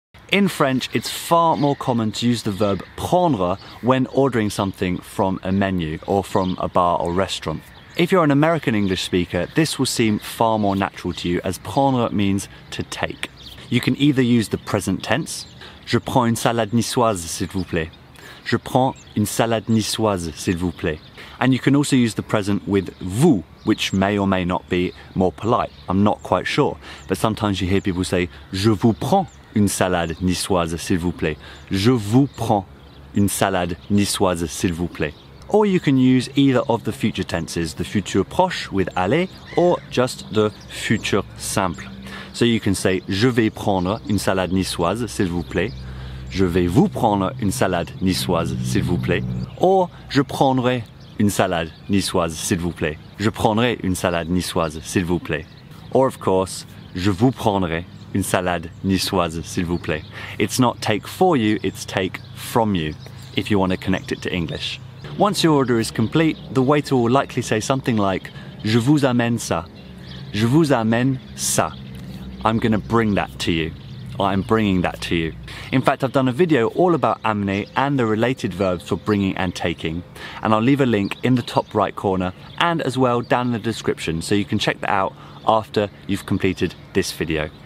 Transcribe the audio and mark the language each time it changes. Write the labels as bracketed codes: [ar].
[en] In French, it's far more common to use the verb prendre when ordering something from a menu or from a bar or restaurant. If you're an American English speaker, this will seem far more natural to you, as prendre means to take. You can either use the present tense, [fr] je prends une salade niçoise s'il vous plaît. Je prends une salade niçoise s'il vous plaît. [en] And you can also use the present with vous, which may or may not be more polite. I'm not quite sure, but sometimes you hear people say [fr] je vous prends une salade niçoise s'il vous plaît. Je vous prends une salade niçoise s'il vous plaît. [en] Or you can use either of the future tenses, the futur proche with aller or just the futur simple. So you can say [fr] je vais prendre une salade niçoise s'il vous plaît. Je vais vous prendre une salade niçoise s'il vous plaît. Or je prendrai une salade niçoise s'il vous plaît. Je prendrai une salade niçoise s'il vous plaît. [en] Or of course, [fr] je vous prendrai une salade niçoise s'il vous plaît. [en] It's not take for you, it's take from you, if you want to connect it to English. Once your order is complete, the waiter will likely say something like [fr] je vous amène ça. Je vous amène ça. [en] I'm going to bring that to you. I'm bringing that to you. In fact, I've done a video all about amener and the related verbs for bringing and taking, and I'll leave a link in the top right corner and as well down in the description, so you can check that out after you've completed this video.